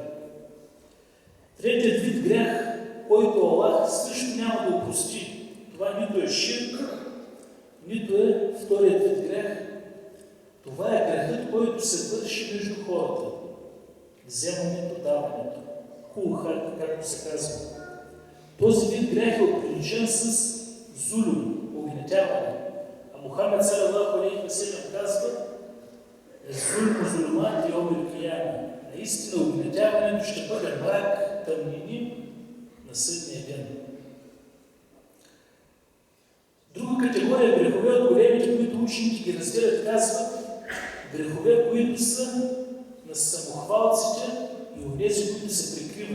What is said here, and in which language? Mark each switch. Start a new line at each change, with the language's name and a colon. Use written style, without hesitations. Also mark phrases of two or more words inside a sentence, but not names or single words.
Bulgarian: Третият вид грях, който Аллах също няма да опрости, това нито е ширк, нито е вторият вид грях. Това е грехът, който се върши между хората. Вземането, даването. Кулхар, както се казва. Този вид грех е оприличен с зулум, угнетяване.
Arabic: А Мухамед صلى الله عليه وسلم казва: الظلم ظلمات يوم القيامة.
Bulgarian: Наистина угнетяването ще бъде мрак, тъмнини на съдния ден. Друга категория грехове от големите, които учените ги разделят, казват грехове, които са на самохвалците и онези, които се прикриват.